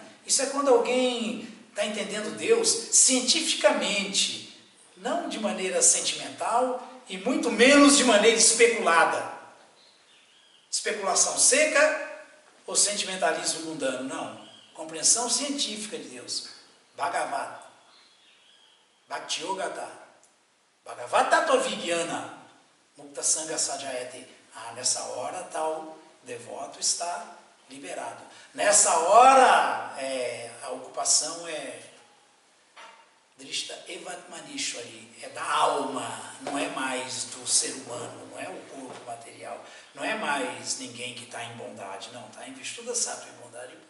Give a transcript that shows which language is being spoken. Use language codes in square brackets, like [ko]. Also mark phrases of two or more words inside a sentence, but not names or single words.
[pt] Isso é quando alguém está entendendo Deus cientificamente, não de maneira sentimental e muito menos de maneira especulada. Especulação seca ou sentimentalismo mundano? Não. Compreensão científica de Deus. [sa] भगवद्। भक्ति योगत. भगवद् तत्त्व विज्ञान. मुक्त सङ्ग सजयति. [pt] Nessa hora tal devoto está liberado. Nessa hora a ocupação é [sa] दृष्ट एवात्मनीश्वरी, [pt] é da alma, não é mais do ser humano, não é o corpo material, não é mais ninguém que está em bondade, não, está em [sa] विशुद्ध सत्त्व, [pt] em bondade pura.